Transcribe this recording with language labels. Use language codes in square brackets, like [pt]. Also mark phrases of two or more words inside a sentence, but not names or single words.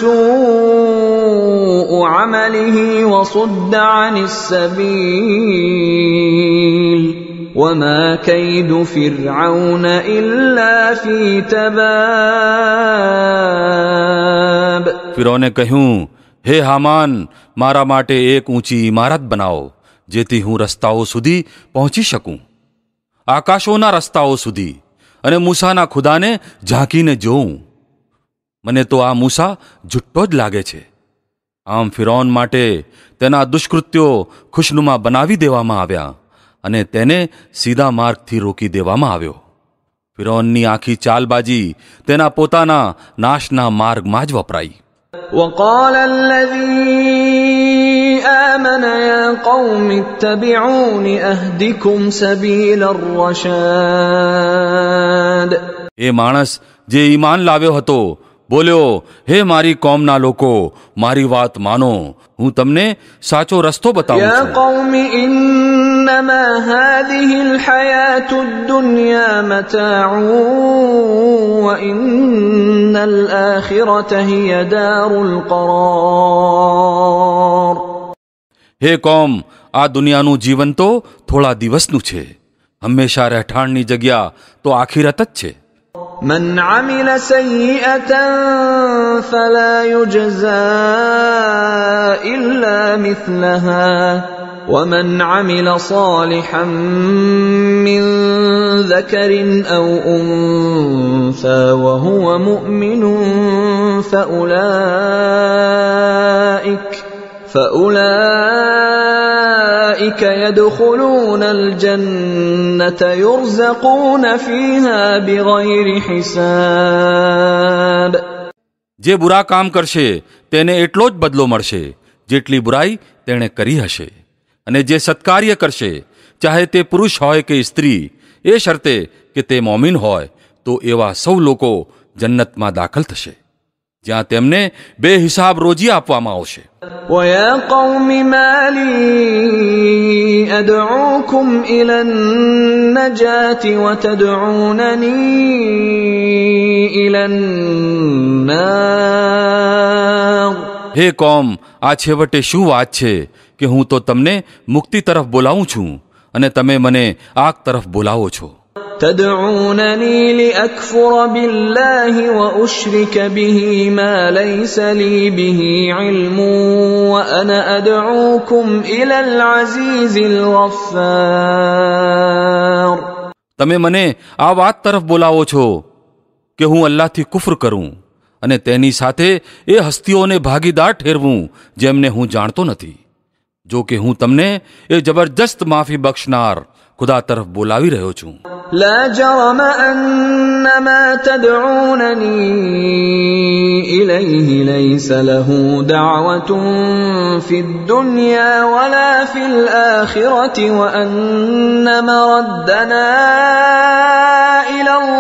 [ar] سوء عمله وصد عن السبيل وما كيد فرعون إلا في تباب. [gu] ફિરૌને કહ્યું, હે હામાન, મારા માટે એક ઊંચી ઇમારત બનાવો જેથી હું રસ્તાઓ સુધી પહોંચી શકું, આકાશોના રસ્તાઓ સુધી, અને મૂસાના ખુદાને ઝાંકીને જોઉં. મને તો આ મૂસા જુઠ્ઠો જ લાગે છે. આમ ફિરૌન માટે તેના દુષ્કૃત્યો ખુશનુમા બનાવી દેવામાં આવ્યા અને તેને સીધા માર્ગથી રોકી દેવામાં આવ્યો. ફિરૌનની આખી ચાલબાજી તેના પોતાના નાશના માર્ગમાં જ વપરાઈ. [ar] وقال الذي آمن يا قوم اتبعون أهدكم سبيل الرشاد. [gu] એ માણસ જે ઈમાન લાવ્યો હતો બોલ્યો, હે મારી કોમના લોકો, મારી વાત માનો, હું તમને સાચો રસ્તો બતાવું [ar] يا [gu] છું. [ar] قوم إنما هذه الحياة الدنيا متاع وإن الآخرة هي دار القرار. [gu] હે કોમ, આ દુનિયાનું જીવન તો થોડા દિવસનું છે, હંમેશા રહેઠાણની જગ્યા તો આખિરત જ છે. [ar] من عمل سيئة فلا يجزى إلا مثلها ومن عمل صالحا من ذكر أو أنثى وهو مؤمن فأولئك يدخلون الجنة يرزقون فيها بغير حساب. [gu] જે બુરા કામ કરશે તેને એટલો જ બદલો મળશે જેટલી બુરાઈ તેણે કરી હશે, અને જે સત્કાર્ય કરશે, ચાહે તે પુરુષ હોય કે સ્ત્રી, એ શરતે કે તે મોમિન હોય, તો એવા સૌ લોકો જન્નતમાં દાખલ થશે જ્યાં તેમને બેહિસાબ રોજી આપવામાં આવશે. [ar] ويا قوم ما لي أدعوكم إلى النجاة وتدعونني إلى النار. [gu] હે કોમ, આ છેવટે શું વાત છે કે હું તો તમને મુક્તિ તરફ બોલાવું છું અને તમે મને આગ તરફ બોલાવો છો. [ar] تدعونني لأكفر بالله وأشرك به ما ليس لي به علم وأنا أدعوكم إلى العزيز الغفار. [gu] તમે મને આ વાત તરફ બોલાવો છો કે હું અલ્લાહથી કુફર કરું અને તેની સાથે એ હસ્તીઓને ભાગીદાર ઠેરવું જેમને હું જાણતો નથી, જો કે હું તમને એ જબરજસ્ત માફી બક્ષનાર ખુદા તરફ બોલાવી રહ્યો છું. [ar] لا جرم أن ما تدعونني إليه ليس له دعوة في الدنيا ولا في الآخرة وأن مردنا إلى